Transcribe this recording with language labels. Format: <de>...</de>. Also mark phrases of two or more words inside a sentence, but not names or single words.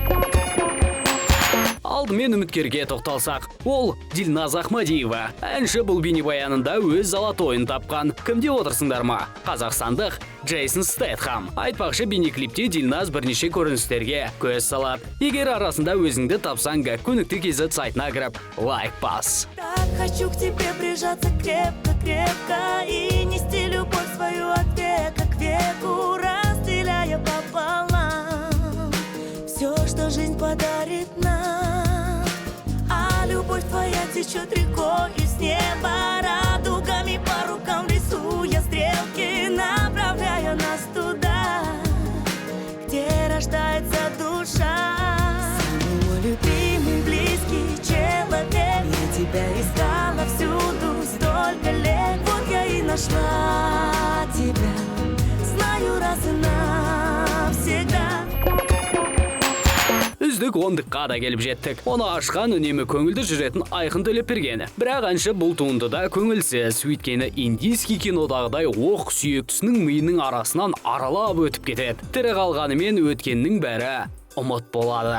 <kk>Алдымен үміткерге тоқталсақ, ол Дильназ Ахмадиева. Әнші бұл бейнебаянында өз золотойын тапқан. Кімде отырсыңдар ма? Қазақстандық Джейсон Стэтхэм. Айтпақшы, бейнеклипте Дильназ бірнеше көріністерге көз салады. Егер арасында өзіңді тапсаң, Көңілді.kz сайтына кіріп, лайк бас.</kk> <ru>Так хочу к тебе прижаться крепко-крепко и нести любовь свою от века к веку, разделяя пополам все, что жизнь подарит нам. А любовь твоя течет рекой из неба, радугами по рукам рисуя стрелки, направляя нас туда, где рождается душа. Самый мой любимый, близкий человек, я тебя искала всюду столько лет. Вот я и нашла тебя, знаю раз и навсегда.</ru> <kk>Үздік ондыққа да келіп жеттік. Оны ашқан үнемі көңілді жүретін Айқын Төлепберген. Бірақ әнші бұл туындыда көңілсіз, өйткені индийский кинодағыдай оқ сүйектісінің миының арасынан аралап өтіп кетеді. Тірі қалғанымен өткеннің бәрі ұмыт болады.</kk>